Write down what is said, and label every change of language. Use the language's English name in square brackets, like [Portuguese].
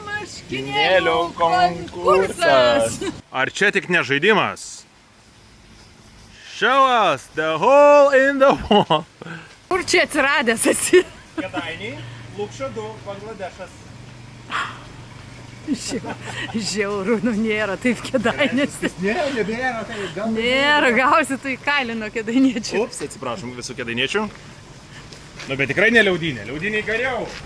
[Lithuanian] Marškinėlių konkursas. Ar čia tik ne žaidimas? [English] Show us the hole in the wall. [Lithuanian] Kur čia atsiradęs esi? Kėdainiai, Lukšadu, Bangladešas. Žiauru, nu nėra taip Kėdainiuose. Nėra, tai gal... Nėra, gausi tu į kailį nuo kėdainiečių. Ups, atsiprašom visų kėdainiečių. Nu, bet tikrai ne liaudinė, liaudiniai geriau.